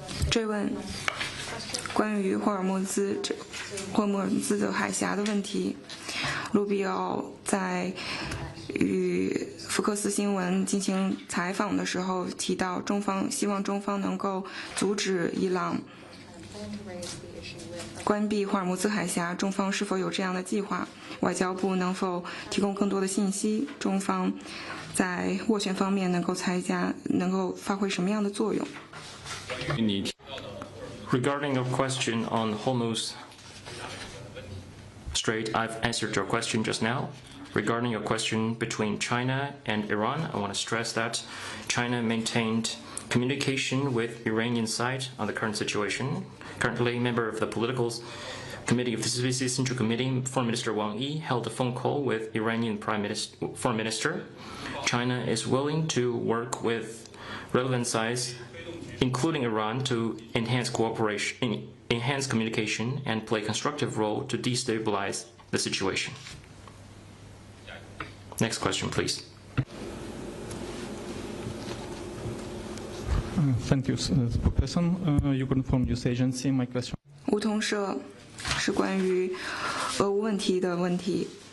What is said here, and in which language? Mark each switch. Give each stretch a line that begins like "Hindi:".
Chinese: 追问关于霍尔木兹的海峡的问题，卢比奥在与福克斯新闻进行采访的时候提到，希望中方能够阻止伊朗关闭霍尔木兹海峡，中方是否有这样的计划？外交部能否提供更多的信息？中方在斡旋方面能够发挥什么样的作用？
English: Regarding your question on Hormuz Strait, I've answered your question just now. Regarding your question between China and Iran, I want to stress that China maintained communication with Iranian side on the current situation. Currently, a member of the political committee of the CPC Central Committee, Foreign Minister Wang Yi, held a phone call with Iranian Foreign Minister. China is willing to work with relevant sides, including Iran, to enhance cooperation, enhance communication, and play a constructive role to destabilize the situation. Next question, please. Thank you, spokesperson. Ukraine from News Agency. My question.
Chinese: 梧桐社是关于俄乌问题的问题。